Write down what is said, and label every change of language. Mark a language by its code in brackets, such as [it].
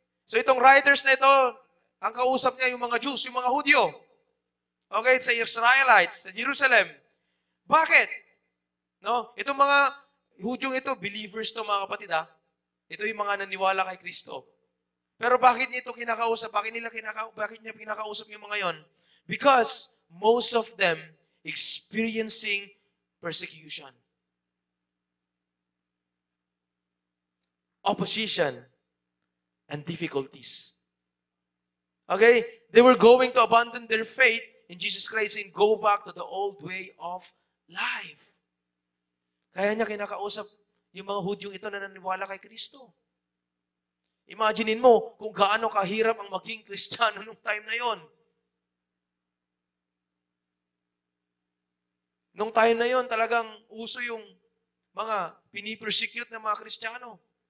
[tl] So itong writers na ito, ang kausap niya yung mga Jews, yung mga Hudyo. Okay? Sa Israelites, sa Jerusalem. Bakit? No? Itong mga Hudyong ito, believers to mga kapatid ha. Ito yung mga naniwala kay Kristo. Pero bakit niya ito kinakausap? Bakit niya kinakausap yung mga yon? [en] Because most of them experiencing persecution. Opposition and difficulties. Okay? They were going to abandon their faith in Jesus Christ and go back to the old way of life. [tl] Kaya niya kinakausap yung mga Hudyong ito na naniwala kay Kristo. Imaginein mo kung gaano kahirap ang maging Kristiyano nung time na yon. Nung time na yon, talagang uso yung mga pinipersecute ng mga Kristiyano.